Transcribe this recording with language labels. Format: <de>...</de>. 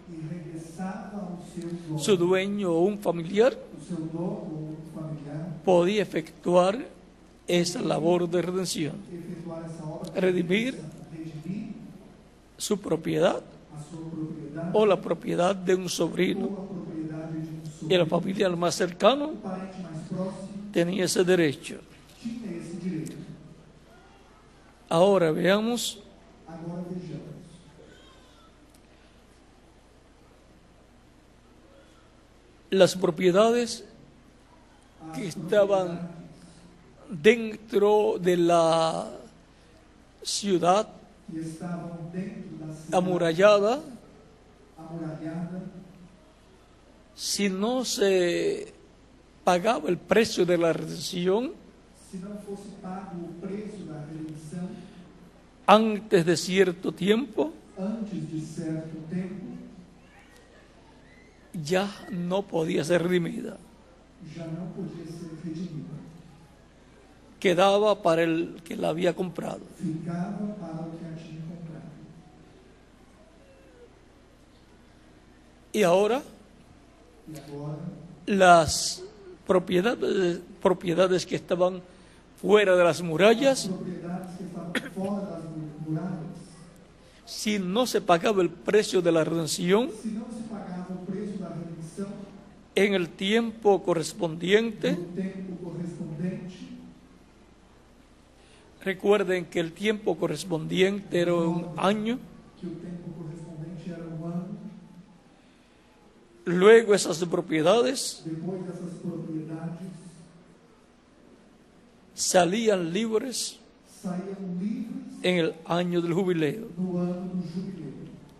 <pt>e regressava ao seu dono.</pt> <es>Su dueño o un familiar</es> <pt>O seu dono ou um familiar</pt> <es>podía efectuar esa labor de redención,</es> <pt>efetuar essa obra de</pt> <es>redimir</es> <pt>redimir</pt> <es>su propiedad</es> <pt>a sua propriedade</pt> <es>o la propiedad de un sobrino,</es> <pt>a propriedade de um</pt> <es>y el familiar más cercano</es> <pt>O parente mais próximo</pt> <es>tenía ese derecho.</es> <pt>tinha esse direito.</pt> <es>Ahora veamos</es> <pt>Agora vejamos.</pt> <es>las propiedades</es> <pt>As</pt> <es>que estaban</es> <pt>propriedades</pt> <es>dentro de la ciudad</es> <pt>que estavam dentro da cidade</pt> <es>amurallada.</es> <pt>amurallada,</pt> <es>Si no se pagaba el precio de la redención</es> <pt>se não fosse pago o preço da redenção</pt> <es>antes de cierto tiempo,</es> <pt>antes de certo tempo,</pt> <es>ya no podía ser redimida.</es> <pt>já não podia ser redimida.</pt> <es>Quedaba para el que la había comprado.</es> <pt>Ficava para o que a tinha comprado.</pt> <es>Y ahora</es> <pt>E agora,</pt> <es>las propiedades que estaban fuera de las</es> <pt>as</pt> <es>murallas,</es> <pt>propriedades que estavam fora das muralhas,</pt> <es>si no se pagaba el precio de la redención</es> <pt>se não se pagava o preço da redenção</pt> <es>en el tiempo correspondiente,</es> <pt>no tempo correspondente,</pt> <es>recuerden que el tiempo correspondiente era un año.</es> <pt>que o tempo correspondente era ano,</pt> <es>Luego esas propiedades</es> <pt>depois dessas propriedades</pt> <es>salían libres</es> <pt>saíam livres</pt> <es>en el año del jubileo.</es> <pt>no ano do jubileu.</pt>